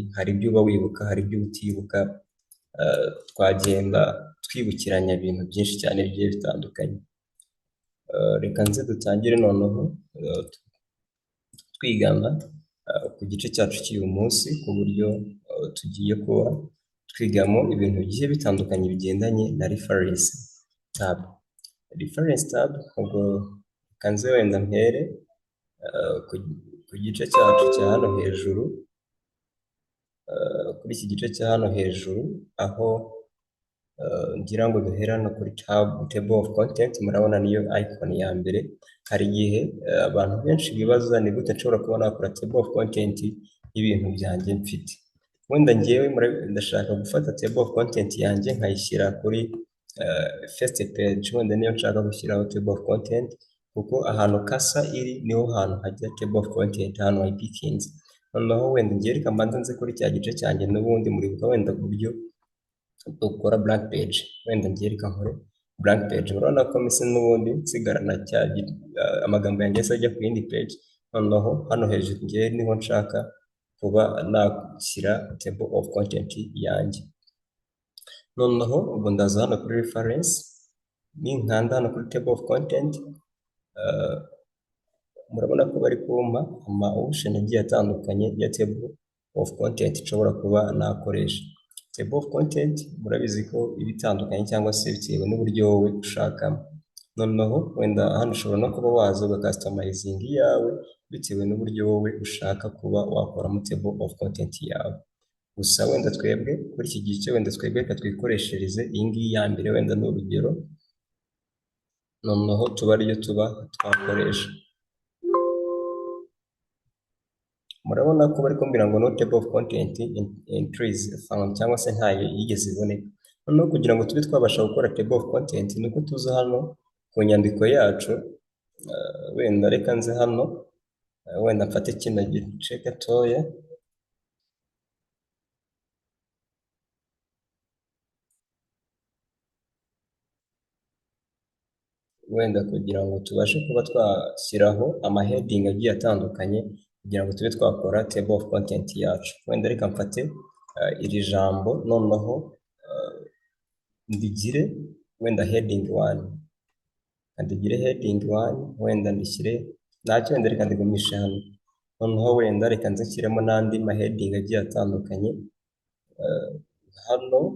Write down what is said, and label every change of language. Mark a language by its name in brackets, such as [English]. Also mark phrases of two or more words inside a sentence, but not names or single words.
[Kinyarwanda] Hari ibyo uba wibuka, hari ibyo utibuka, twagenda twibukiranya ibintu byinshi cyane bigiye bitandukanye. Reka nze dutangire noneho twigana ku gice cyacu cy'uyu munsi, ku buryo tugiye kuba twigamo ibintu bigiye bitandukanye bigendanye na [English] reference tab. Reference tab, [Kinyarwanda] ubwo kanze wenda mpere ku gice cyacu cya hano hejuru, kuri iki gice cya hano hejuru, aho ngira ngo duherana kuri [English] table of content. [Kinyarwanda] Murabona niyo icon ya mbere. Hari igihe abantu benshi bibaza ni gute nshobora kuba nakora [English] table of content [Kinyarwanda] y'ibintu byanjye mfite. Wenda ngewe ndashaka gufata [English] table of content [Kinyarwanda] yanjye nkayishyira kuri [English] first page, [Kinyarwanda] wenda niyo nshaka gushyiraho [English] table of content, [Kinyarwanda] kuko ahantu kasa iri niho hantu hajya [English] table of content, [Kinyarwanda] hano ipikinze. Noneho wenda ngiye reka mbanze nze kuri cya gice cyanjye, n'ubundi muribuka wenda uburyo dukora [English] blank page. [Kinyarwanda] Wenda ngiye reka nkore [English] blank page, [Kinyarwanda] murabona ko mise n'ubundi nsigarana cya amagambo yanjye ajya ku yindi page. Noneho hano hejuru ngiye niho nshaka kuba nashyira [English] table of content [Kinyarwanda] yanjye. Noneho ubwo ndaza hano kuri reference, ninkanda hano kuri [English] table of content, [Kinyarwanda] murabona ko bari kumpa ama option agiye atandukanye ya [English] table of content [Kinyarwanda] nshobora kuba nakoresha. [English] Table of content [Kinyarwanda] murabizi ko ibitandukanye, cyangwa se bitewe n'uburyo wowe ushakamo. Noneho wenda hano ushobora no kuba waza ugacustomizing yawe bitewe n'uburyo wowe ushaka kuba wakoramo [English] table of content [Kinyarwanda] yawe. Gusa wenda twebwe kuri iki gice, wenda twebwe reka twikoreshereze iyi ngiyi ya mbere, wenda ni urugero, noneho tuba ariyo tuba twakoresha. Murabona ko bari kumbwira ngo [English] no table of content entries found, [Kinyarwanda] cyangwa se ntayo yigeze iboneka. Noneho kugira ngo tube twabasha gukora [English] table of content, [Kinyarwanda] nuko tuza hano ku nyandiko yacu. Wenda reka nze hano, wenda mfate kino gice gatoya, wenda kugira ngo tubashe kuba twashyiraho ama heading agiye atandukanye, kugira ngo tube twakora [English] table of content [Kinyarwanda] yacu. Wenda reka mfate iri jambo, noneho ndigire wenda heading 1, ndigire heading 1, wenda ndishyire ntacyo, wenda reka ndigumishe hano. Noneho wenda reka nzishyiremo n'andi ma heading agiye atandukanye hano.